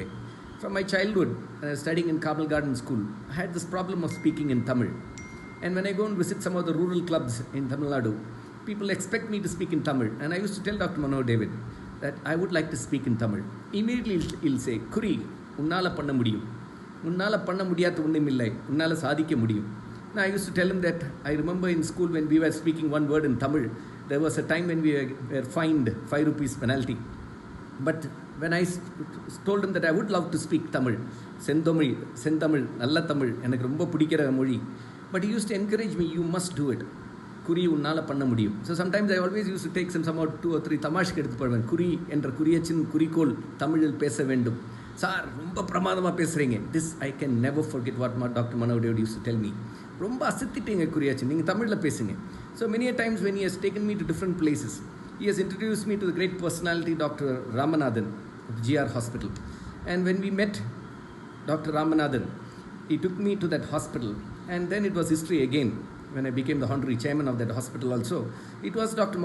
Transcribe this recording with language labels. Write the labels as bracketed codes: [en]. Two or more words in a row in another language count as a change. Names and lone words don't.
[en] From my childhood, studying in Carmel Garden School, I had this problem of speaking in Tamil. And when I go and visit some of the rural clubs in Tamil Nadu, people expect me to speak in Tamil. And I used to tell Dr. Manohar David that I would like to speak in Tamil. Immediately he'll say, Kuri, [ta] உன்னால பண்ண முடியும். உன்னால பண்ண முடியாது ஒண்ணுமில்லை. உன்னால சாதிக்க முடியும். [en] Now I used to tell him that I remember in school when we were speaking one word in Tamil, there was a time when we were fined 5 rupees penalty. But when I told him that I would love to speak Tamil, [ta] செந்தமிழ், நல்ல தமிழ், எனக்கு ரொம்ப பிடிக்கிற மொழி. [en] But he used to encourage me, you must do it. [ta] Kuri உன்னால பண்ண முடியும். [en] So sometimes I always used to take somehow 2 or 3 [ta] தமாஷ்க்கு எடுத்து போடுவேன். குறி என்ற குறியச்சின் குறிக்கோள் தமிழில் பேச வேண்டும். சார் ரொம்ப பிரமாதமாக பேசுகிறீங்க. [en] This I can never forget what Dr. Manohar David used to tell me. [ta] ரொம்ப அசத்திட்டீங்க குறியாச்சின், நீங்கள் தமிழில் பேசுங்க. [en] So many a times when he has taken me to different places, he has introduced me to the great personality Dr. Ramanathan of GR Hospital. And when we met Dr. Ramanathan, he took me to that hospital, and then it was history again. When I became the honorary chairman of that hospital also, it was Dr.